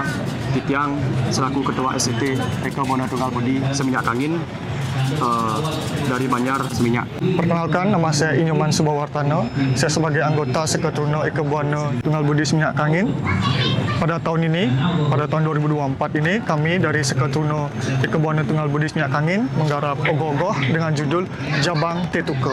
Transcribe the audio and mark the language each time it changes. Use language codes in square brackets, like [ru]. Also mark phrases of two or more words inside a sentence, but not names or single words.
[id] Titiang selaku Ketua SCT Eka Buana Tunggal Budi Seminyak Kangin dari Banjar Seminyak. Perkenalkan, nama saya Inyoman Subawartana. Saya sebagai anggota Sekretariat Eka Buana Tunggal Budi Seminyak Kangin. Pada tahun ini, pada tahun 2024 ini, kami dari Sekretariat Eka Buana Tunggal Budi Seminyak Kangin menggarap ogoh-ogoh dengan judul Jabang Tetuka.